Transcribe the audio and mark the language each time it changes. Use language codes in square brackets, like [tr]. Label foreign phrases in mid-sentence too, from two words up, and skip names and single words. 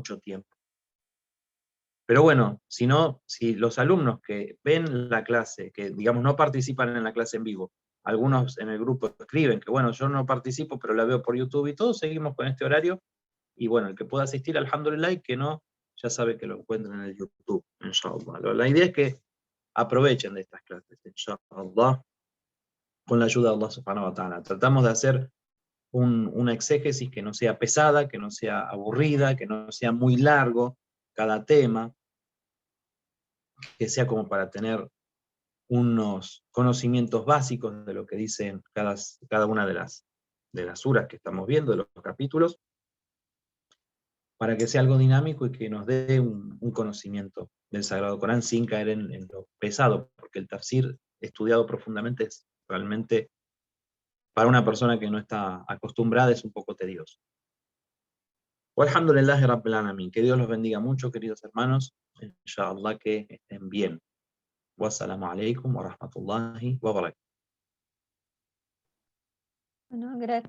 [es] Entonces no tengo mucho tiempo. Pero bueno, si los alumnos que ven la clase, que digamos no participan en la clase en vivo, algunos en el grupo escriben que bueno, yo no participo, pero la veo por YouTube y todos seguimos con este horario, y bueno, el que pueda asistir, [ar] الحمد لله, [es] y que no, ya sabe que lo encuentran en el YouTube, [ar] إن شاء الله. [es] La idea es que aprovechen de estas clases, [ar] إن شاء الله, [es] con la ayuda de [ar] الله سبحانه وتعالى. [es] Tratamos de hacer una exégesis que no sea pesada, que no sea aburrida, que no sea muy largo cada tema, que sea como para tener unos conocimientos básicos de lo que dicen cada una de las suras que estamos viendo, de los capítulos, para que sea algo dinámico y que nos dé un conocimiento del Sagrado Corán sin caer en lo pesado, porque el tafsir estudiado profundamente es realmente, para una persona que no está acostumbrada, es un poco tedioso. [ar] والحمد لله رب العالمين. [es] Que Dios los bendiga mucho, queridos hermanos. [ar] إن شاء الله [es] que estén bien. [ar] والسلام عليكم ورحمة الله وبركاته. [es] Bueno, gracias.